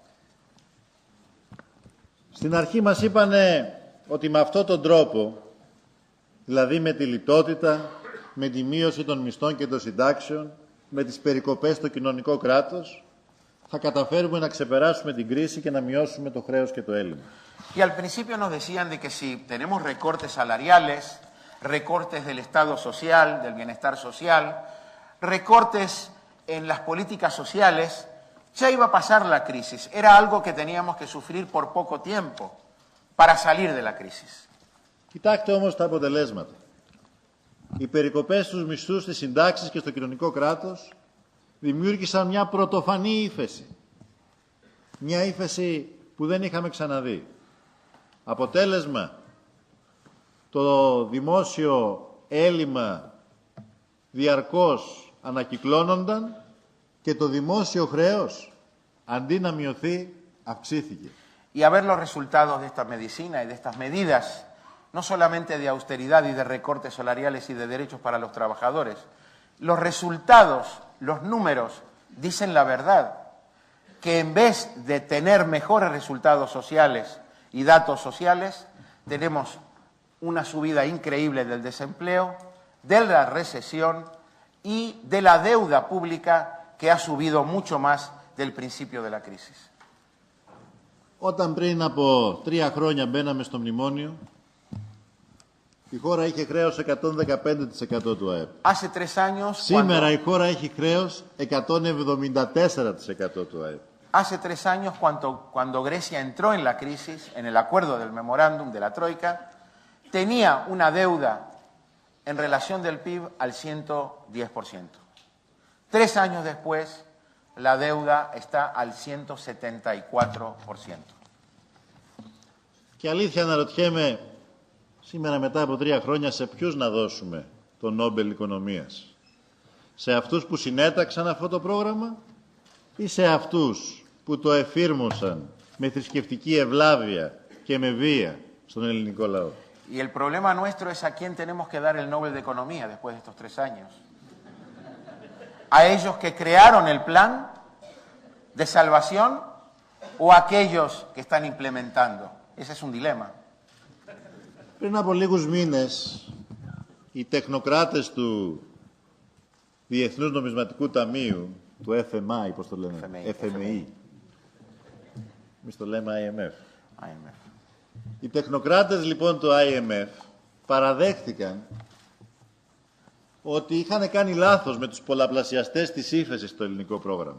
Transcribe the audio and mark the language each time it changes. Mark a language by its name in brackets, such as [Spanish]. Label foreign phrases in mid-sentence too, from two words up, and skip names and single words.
[Greek] Στην αρχή μας είπανε ότι με αυτόν τον τρόπο, δηλαδή με τη λιτότητα, με τη μείωση των μισθών και των συντάξεων, με τις περικοπές στο κοινωνικό κράτος, θα καταφέρουμε να ξεπεράσουμε την κρίση και να μειώσουμε το χρέος και το έλλειμμα. [Spanish] Y al principio nos decían de que si tenemos recortes salariales, recortes del Estado social, del bienestar social, recortes en las políticas sociales, ya iba a pasar la crisis. Era algo que teníamos que sufrir por poco tiempo para salir de la crisis. [Greek] Κοιτάξτε όμως τα αποτελέσματα. Οι περικοπές στους μισθούς, στις συντάξεις και στο κοινωνικό κράτος δημιούργησαν μια πρωτοφανή ύφεση. Μια ύφεση που δεν είχαμε ξαναδεί. Αποτέλεσμα, το δημόσιο έλλειμμα διαρκώς ανακυκλώνονταν και το δημόσιο χρέος, αντί να μειωθεί, αυξήθηκε. [Spanish] Y a ver los resultados de esta medicina y de estas medidas, no solamente de austeridad y de recortes salariales y de derechos para los trabajadores, los resultados, los números, dicen la verdad, que en vez de tener mejores resultados sociales y datos sociales, tenemos una subida increíble del desempleo, de la recesión y de la deuda pública que ha subido mucho más del principio de la crisis. [Greek] Όταν πριν από 3 χρόνια μπαίναμε στο μνημόνιο, η χώρα είχε χρέος 115% του ΑΕΠ. [Spanish] Hace 3 años, [Greek] Σήμερα η χώρα έχει χρέος 174% του ΑΕΠ. [Spanish] Hace 3 años, cuando Grecia entró en la crisis, en el acuerdo del memorándum de la Troika, tenía una deuda en relación del PIB al 110%. 3 años después, la deuda está al 174%. [Greek] Και αλήθεια αναρωτιέμαι, σήμερα μετά από 3 χρόνια, σε ποιους να δώσουμε το Νόμπελ Οικονομίας. Σε αυτούς που συνέταξαν αυτό το πρόγραμμα ή σε αυτούς που το εφήρμοσαν με θρησκευτική ευλάβεια και με βία στον ελληνικό λαό. [Spanish] Y el problema nuestro es a quién tenemos que dar el Nobel de Economía después de estos 3 años. ¿A ellos que crearon el plan de salvación o a aquellos que están implementando? Ese es un dilema. [Greek] Πριν από λίγους μήνες, οι τεχνοκράτες του Διεθνούς Νομισματικού Ταμείου, του FMI, πώς το λένε, FMI. Εμείς το λέμε IMF. Οι τεχνοκράτες λοιπόν του IMF παραδέχτηκαν ότι είχαν κάνει λάθος με τους πολλαπλασιαστές της ύφεσης στο ελληνικό πρόγραμμα.